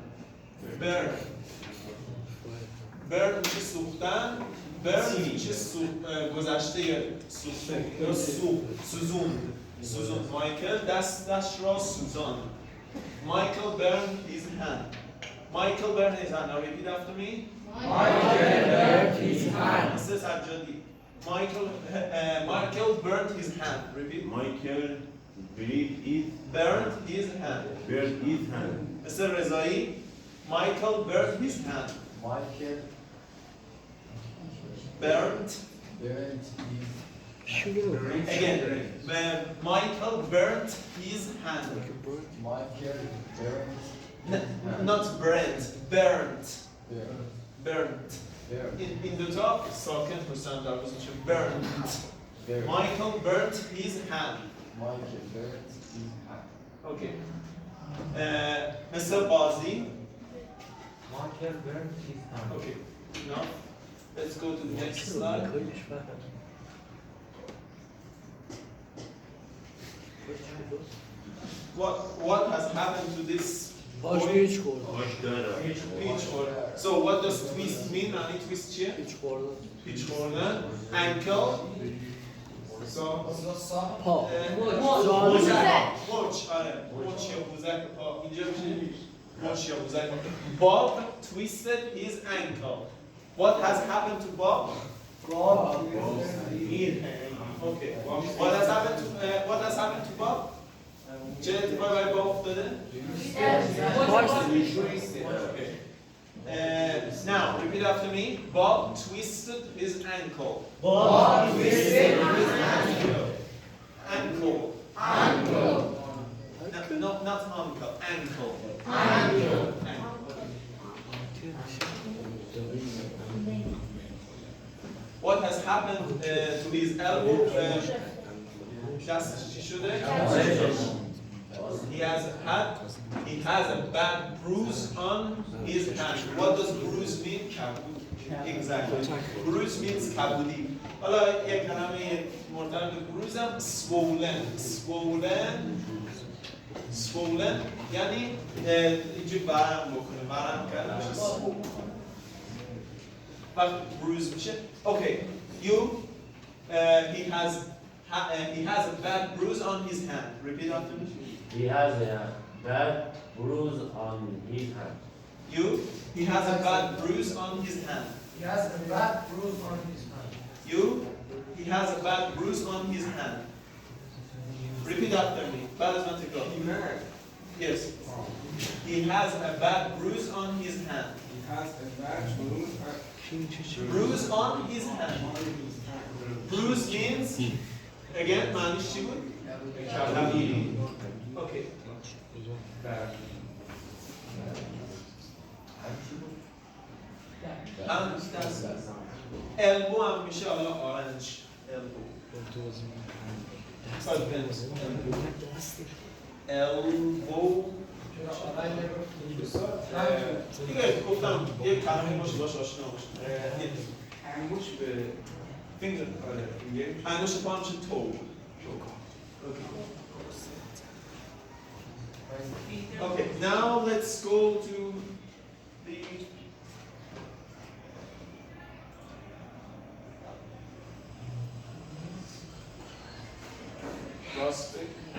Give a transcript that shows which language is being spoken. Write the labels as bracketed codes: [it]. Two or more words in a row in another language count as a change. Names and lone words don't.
[fa] Burn میشه سوختن. Burn میشه گذشته سوختن یا سوزوند. مایکل دستش را سوزاند. [en] Michael burned his hand. Michael burned his hand. Now repeat after me. Michael burned his hand. Mr. Sajjadi. Michael burned his hand. Repeat. Michael Burned his hand. Mr. Rezai. Michael burned his hand. Michael Burned. Again. Michael burned his hand. Not burnt. Burnt. In the top, [fa] ساکن پشتن در بزنش. [en] Burnt. Michael burnt his hand. Okay. Mr. Bazi. Michael burned his hand. Okay. Now, let's go to the next slide. What has happened to this boy? [fa] پیچ خورد [en] Peach order. So what does twist mean? [fa] معنی twist چیه؟ پیچ خوردن پیچ خوردن. Ankle. پا مچ. آره. مچ یا بوزک پا. اینجا میشه مچ یا بوزک. [en] Bob twisted his ankle. What has happened to Bob? Okay. What has happened to Bob? [fa] چه اتفاقی برای باب افتاده؟ [en] Okay. Now, repeat after me. Bob twisted his ankle. Ankle. No, not uncle. Ankle. What has happened to his elbow? [fa] دستش چی شده؟ [en] He has a bad bruise on his hand. What does bruise mean? Exactly. Bruise means kabudi. [fa] حالا یک کلمه مرتبط به bruise هم swollen یعنی اینجوری ورم بکنه. ورم کردن میشه swollen. وقتی bruise میشه. [en] Okay. He has a bad bruise on his hand. Repeat after me. He has a bad bruise on his hand. He has a bad bruise on his hand. He has a bad bruise on his hand. He has a bad bruise on his hand. Repeat after me. [fa] بعد از من تکرار. [en] Yes. He has a bad bruise on his hand. Bruise on his hand. Bruise means again [fa] معنیش چی بود؟ کبودی. Okay. دست. elbow هم میشه حالا [en] orange elbow elbow [fa] دیگه گفتم یک کلمه باشه باش آشنا باشه انگوش به finger آره انگشت پا میشه [en] toe okay now let's go to the prospect